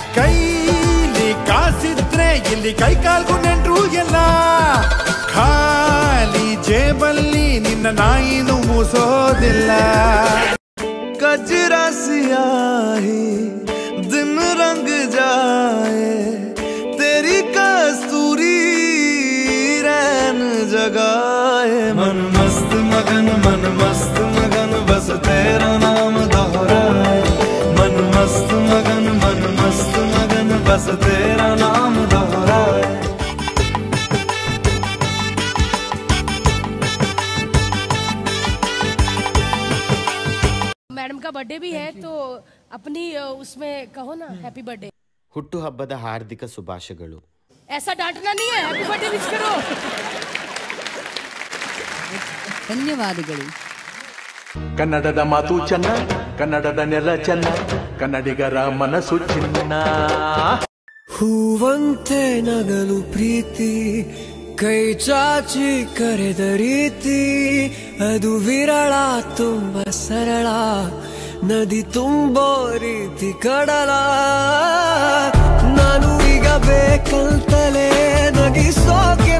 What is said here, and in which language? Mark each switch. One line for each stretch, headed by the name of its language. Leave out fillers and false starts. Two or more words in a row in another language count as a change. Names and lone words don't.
Kannada: ಕೈಲಿ ಕಾಸಿದ್ರೆ ಇಲ್ಲಿ ಕೈ ಕಾಲ್ಗೂ ನೆಂಟ್ರು ಎಲ್ಲ ಖಾಲಿ ಜೇಬಲ್ಲಿ ನಿನ್ನ ನಾಯಿನು ಮೂಸೋದಿಲ್ಲ
Hindi: कजरा सियाही दिन रंग जाए तेरी कस्तूरी रैन जगाए मन मस्त मगन बस तेरा नाम दोहराए मन मस्त मगन बस तेरा नाम दोहराए मैडम का बर्थडे भी है तो अपनी उसमें कहो ना
English: happy birthday
Kannada: ಹುಟ್ಟು ಹಬ್ಬದ ಹಾರ್ದಿಕ ಶುಭಾಶಯಗಳು
Hindi: ऐसा डांटना नहीं है
English: happy birthday wish
Hindi: करो
Kannada: ಧನ್ಯವಾದಗಳು ಕನ್ನಡದ ಮಾತು ಚೆನ್ನ ಕನ್ನಡದ ನೆಲ ಚೆನ್ನ ಕನ್ನಡಿಗರ ಮನಸ್ಸು ಚಿನ್ನ ಹೂವಂತೆ ನಗಲು ಪ್ರೀತಿ ಕೈ ಚಾಚಿ ಕರೆದ ರೀತಿ ಅದು ವಿರಳ ತುಂಬ ಸರಳ ನದಿ ತುಂಬೋ ರೀತಿ ಕಡಲ ನಾನು ಈಗ ಬೇಕಂತಲೇ ನಗಿಸೋ